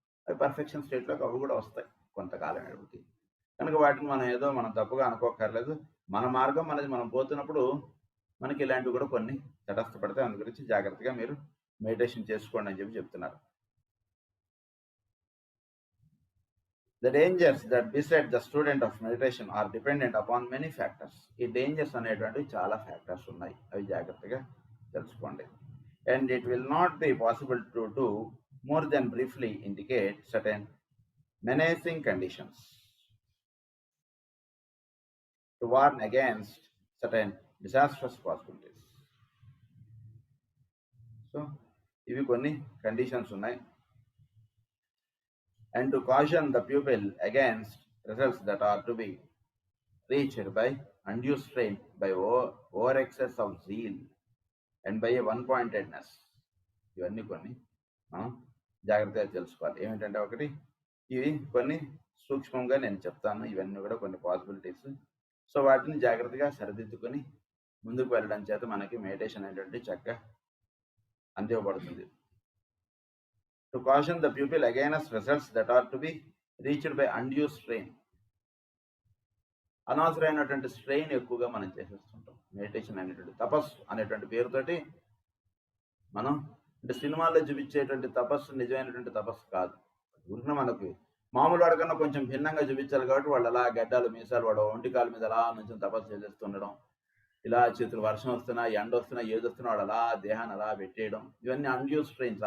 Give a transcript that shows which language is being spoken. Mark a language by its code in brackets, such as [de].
[te] అవి పర్ఫెక్షన్ స్టేట్లోకి అవి కూడా వస్తాయి కొంతకాలం ఎడుగుతాయి. కనుక వాటిని మనం తప్పుగా అనుకోకర్లేదు. మన మార్గం మనది మనం పోతున్నప్పుడు మనకి ఇలాంటివి కూడా కొన్ని తటస్థపడతాయి. అందు గురించి జాగ్రత్తగా మీరు మెడిటేషన్ చేసుకోండి అని చెప్తున్నారు. [en] The dangers that beset the student of meditation are dependent upon many factors. [te] ఈ డేంజర్స్ అనేటువంటివి చాలా ఫ్యాక్టర్స్ ఉన్నాయి, అవి జాగ్రత్తగా తెలుసుకోండి. [en] And it will not be possible to do more than briefly indicate certain menacing conditions to warn against certain disastrous possibilities. [te] So ఇవి కొన్ని conditions ఉన్నాయి. [en] And to caution the pupil against results that are to be reached by undue strain, by over excess of zeal, and by a one-pointedness. [te] ఇవన్నీ కొన్ని మనం జాగ్రత్తగా తెలుసుకోవాలి. ఏమిటంటే ఒకటి, ఇవి కొన్ని సూక్ష్మంగా నేను చెప్తాను, ఇవన్నీ కూడా కొన్ని పాసిబిలిటీస్. సో వాటిని జాగ్రత్తగా సరిదిద్దుకొని ముందుకు వెళ్ళడం చేత మనకి మెడిటేషన్ అనేటువంటి చక్కగా అందివ్వబడుతుంది. [en] To caution the pupil against results that are to be reached by undue strain. [te] అనవసరమైనటువంటి స్ట్రెయిన్ ఎక్కువగా మనం చేసేస్తుంటాం. మెడిటేషన్ అనేటువంటి తపస్సు అనేటువంటి పేరుతోటి మనం అంటే సినిమాల్లో చూపించేటువంటి తపస్సు నిజమైనటువంటి తపస్సు కాదు. ఊరిన మనకు మామూలు వాడికన్నా కొంచెం భిన్నంగా చూపించాలి కాబట్టి వాళ్ళు అలా గడ్డాలు మీసాలు వాడు ఒంటికాల మీద అలా నుంచి తపస్సు చేసేస్తుండడం, ఇలా చేతులు వర్షం వస్తున్నా ఎండ వస్తున్నా ఏది వస్తున్నా వాడు అలా దేహాన్ని అలా పెట్టేయడం, ఇవన్నీ అన్డ్యూ స్ట్రెయిన్స్.